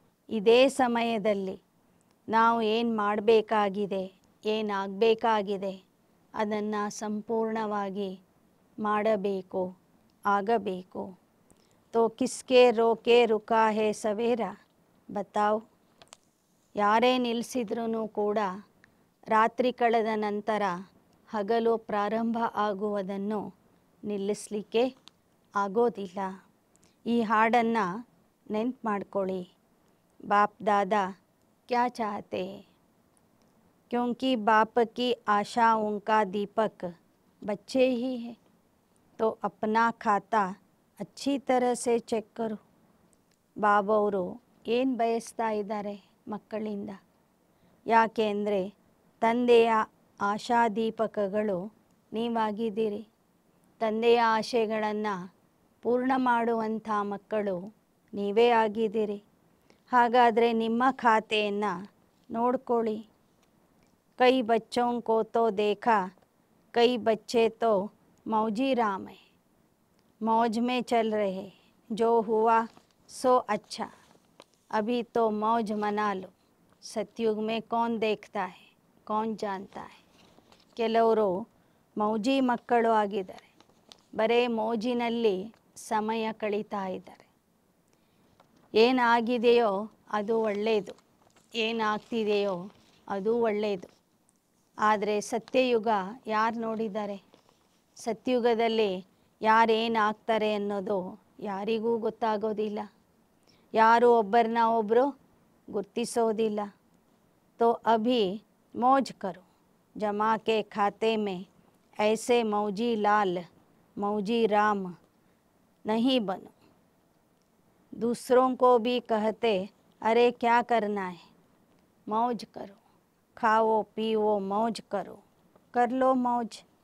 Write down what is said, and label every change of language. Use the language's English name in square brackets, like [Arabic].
[Kannada] ಇದೇ ಸಮಯದಲ್ಲಿ ನಾವು ಏನು ಮಾಡಬೇಕಾಗಿದೆ, ಏನಾಗಬೇಕಾಗಿದೆ ಅದನ್ನು ಸಂಪೂರ್ಣವಾಗಿ ಮಾಡಬೇಕು, ಆಗಬೇಕು. [Hindi] तो किसके रोके रुका है सवेरा बताओ? [Kannada] ಯಾರೇ ನಿಲ್ಲಿಸಿದ್ರೂ ಕೂಡ ರಾತ್ರಿ ಕಳೆದ ನಂತರ ಹಗಲು ಪ್ರಾರಂಭ ಆಗುವುದನ್ನು ನಿಲ್ಲಿಸಲಿಕ್ಕೆ ಆಗೋದಿಲ್ಲ. ಈ ಹಾಡನ್ನು ನೆನ್ಪು ಮಾಡ್ಕೊಳ್ಳಿ. [Hindi] ಬಾಪ್ ದಾದಾ क्या चाहते हैं? क्योंकि बाप की आशाओं का दीपक बच्चे ही है, तो अपना खाता अच्छी तरह से ಚೆಕ್ करो. [Kannada] ಬಾಬವರು ಏನು ಬಯಸ್ತಾ ಇದ್ದಾರೆ ಮಕ್ಕಳಿಂದ? ಯಾಕೆ ಅಂದರೆ ತಂದೆಯ ಆಶಾದೀಪಕಗಳು ನೀವಾಗಿದ್ದೀರಿ. ತಂದೆಯ ಆಶೆಗಳನ್ನು ಪೂರ್ಣ ಮಾಡುವಂಥ ಮಕ್ಕಳು ನೀವೇ ಆಗಿದ್ದೀರಿ. ಹಾಗಾದರೆ ನಿಮ್ಮ ಖಾತೆಯನ್ನು ನೋಡ್ಕೊಳ್ಳಿ. [Hindi] ಕೈ ಬಚ್ಚೋं को तो देखा, कई बच्चे तो मौजी राम है, मौज में चल रहे, जो हुआ सो अच्छा, अभी तो मौज मना लो. सतयुग में कौन देखता है, कौन जानता है? [Kannada] ಕೆಲವರು ಮೌಜಿ ಮಕ್ಕಳು ಆಗಿದ್ದಾರೆ. ಬರೇ ಮೋಜಿನಲ್ಲಿ ಸಮಯ ಕಳೀತಾ ಇದ್ದಾರೆ. ಏನಾಗಿದೆಯೋ ಅದು ಒಳ್ಳೆಯದು, ಏನಾಗ್ತಿದೆಯೋ ಅದು ಒಳ್ಳೆಯದು. ಆದರೆ ಸತ್ಯಯುಗ ಯಾರು ನೋಡಿದ್ದಾರೆ? ಸತ್ಯುಗದಲ್ಲಿ ಯಾರೇನಾಗ್ತಾರೆ ಅನ್ನೋದು ಯಾರಿಗೂ ಗೊತ್ತಾಗೋದಿಲ್ಲ. ಯಾರು ಒಬ್ಬರನ್ನ ಒಬ್ಬರು ಗುರ್ತಿಸೋದಿಲ್ಲ. [Hindi] तो अभी मौज करो, जमा के खाते में ऐसे मौजी लाल मौजी राम नहीं बनो. दूसरों को भी कहते अरे क्या करना है, मौज करो, खाओ पियो मौज करो, कर लो मौज.